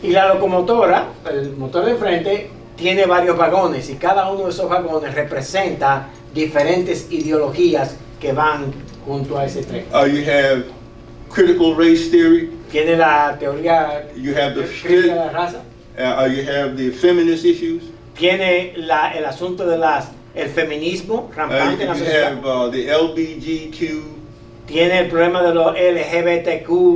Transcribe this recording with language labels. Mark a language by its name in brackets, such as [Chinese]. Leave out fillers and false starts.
[Spanish] Y la locomotora, el motor de enfrente, tiene varios vagones, y cada uno de esos vagones representa diferentes ideologías que van junto a ese tren. [English] You have critical race theory. [Spanish] Tiene la teoría crítica de la raza. [English] You have the feminist issues. [Spanish] Tiene el asunto de el feminismo rampante en la sociedad. [English] You have the LBGQ. [Spanish] Tiene el problema de los LGBTQ,